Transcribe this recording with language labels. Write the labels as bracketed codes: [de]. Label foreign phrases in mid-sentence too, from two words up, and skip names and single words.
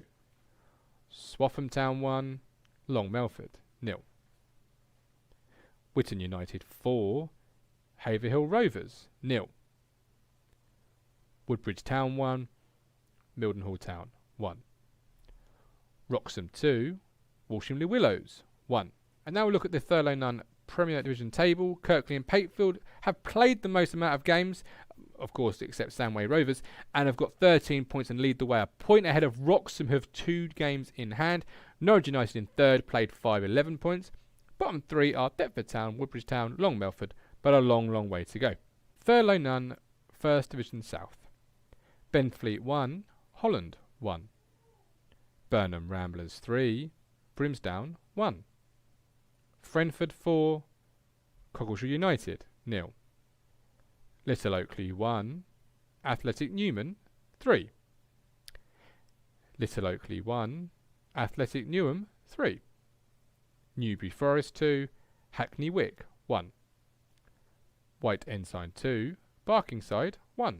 [en] Swaffham Town 1, Long Melford 0. Whitton United 4, Haverhill Rovers 0. Woodbridge Town 1, Mildenhall Town 1. Wroxham 2, Walshamley Willows 1. And now we'll look at the Thurlow Nunn Premier Division table, Kirkley and Patefield have played the most amount of games, of course, except Stanway Rovers, and have got 13 points and lead the way, a point ahead of Wroxham, who have 2 games in hand. Norwich United in third, played 11 points. Bottom 3 are Deptford Town, Woodbridge Town, Long Melford, but a long, long way to go. Thurlow Nunn, First Division South. Benfleet 1, Holland 1. Burnham Ramblers 3, Brimsdown 1. Frenford 4, Coggleshall United 0. Little Oakley 1, Athletic Newman 3. Little Oakley 1, Athletic Newham 3. Newbury Forest 2, Hackney Wick 1. White Ensign 2, Barkingside 1.